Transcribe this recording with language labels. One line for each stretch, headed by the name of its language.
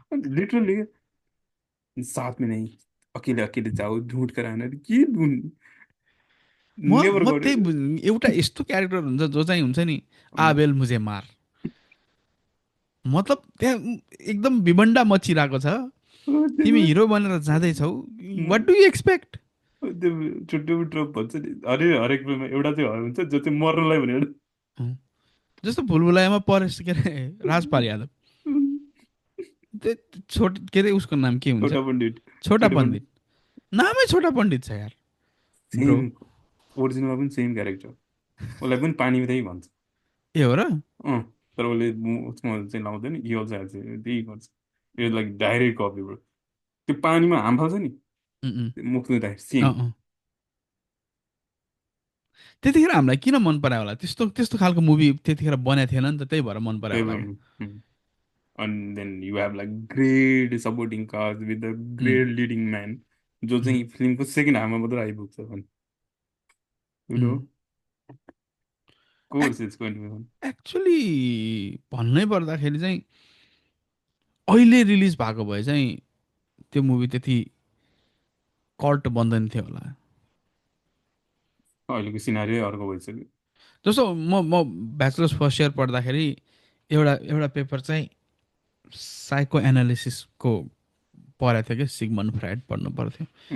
Hindi: Literally साथ में नहीं, अकेले अकेले जाओ ढूंढ कर आना, के ढूंढ, म
English: नेभर म गॉट।
Nepali: त्यही एउटा यस्तो क्यारेक्टर हुन्छ जो चाहिँ हुन्छ नि,
Hindi: आबेल मुझे मार।
Nepali: मतलब त्यहाँ एकदम विभण्डा मचिरहेको छ, तिमी हिरो बनेर जाँदैछौ,
English: What do you expect?
Nepali: त्यो छुट्टै ट्रोप भन्छ नि, हरेक फिल्ममा एउटा चाहिँ हुन्छ जो चाहिँ मर्नलाई भनेर। जस्तो भुलभुलायामा परेश, के अरे राजपाल यादव, त्यो के अरे उसको नाम के हुन्छ, छोटा पण्डित, छोटा छोटा पण्डित, पण्डित नामै छोटा पण्डित छ यार ब्रो। सेम, ओरिजिनलमा पनि सेम क्यारेक्टर, उसलाई पनि पानी त्यही भन्छ। ए हो र? अँ, तर उसले उसमा चाहिँ लाउँदैन, यो चाहिँ त्यही गर्छ, यो लाइक डाइरेक्ट कपी ब्रो। त्यो पानीमा हाम फाल्छ नि, उम्, उम्, मुख धुँदा सेम। अँ अँ। त्यतिखेर हामीलाई किन मन परायो होला, त्यस्तो त्यस्तो खालको मुभी त्यतिखेर बनेको थिएन नि त, त्यही भएर मन परायो त्यही होला क्या।
English: भएर and then you have like great supporting cast with a um, great leading man, जो um,
Nepali: चाहिँ फिल्मको सेकेन्ड हाफमा मात्र आइपुग्छ भने, you उम्।
English: know, course it's going to be fun.
Nepali: Actually भन्नै पर्दाखेरि चाहिँ अहिले रिलिज भएको भए चाहिँ त्यो मुभी त्यति कल्ट बन्दैन थियो होला। अहिलेको सिनारी अर्को भइसक्यो। जस्तो म ब्याचलर्स फर्स्ट इयर पढ्दाखेरि एउटा एउटा पेपर चाहिँ साइको एनालिसिसको पढाएको थियो क्या, सिगमन्ड फ्राइड पढ्नु पर्थ्यो।